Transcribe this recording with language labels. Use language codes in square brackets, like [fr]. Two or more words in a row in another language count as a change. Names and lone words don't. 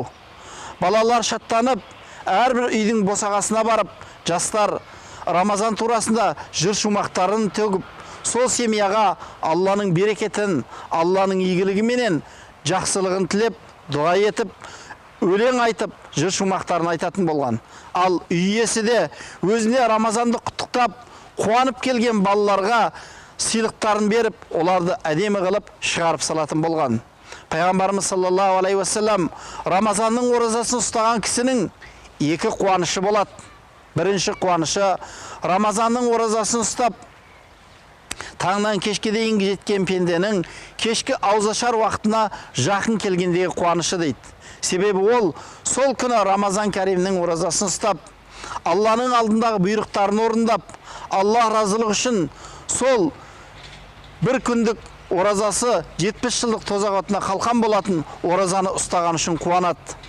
[kk] Балалар шаттанып, әрбір үйдің босағасына барып, жастар Рамазан турасында жыр шумақтарын төгіп, сол семьяға Алланың берекетін, Алланың игілігі менен жақсылығын тілеп, дуа етіп, өлең айтып, жыр шумақтарын айтатын болған. Ал үй иесі де өзіне Рамазанды құттықтап, қуанып келген балаларға сыйлықтарын беріп, оларды әдемі қылып шығарып салатын болған. Пайғамбарымыз [ar] صلى الله عليه وسلم [kk] Рамазанның оразасын ұстаған кісінің екі қуанышы болады. Бірінші қуанышы Рамазанның оразасын ұстап, таңнан кешке дейін жеткен пенденің кешкі аузашар уақытына жақын келгендегі қуанышы дейді. Себебі ол сол күні Рамазан Кәримнің оразасын ұстап, Алланың алдындағы бұйрықтарын орындап, Алла разылығы үшін сол бір күндік оразасы 70 жылдық тозақ отына қалқан болатын оразаны ұстаған үшін қуанады.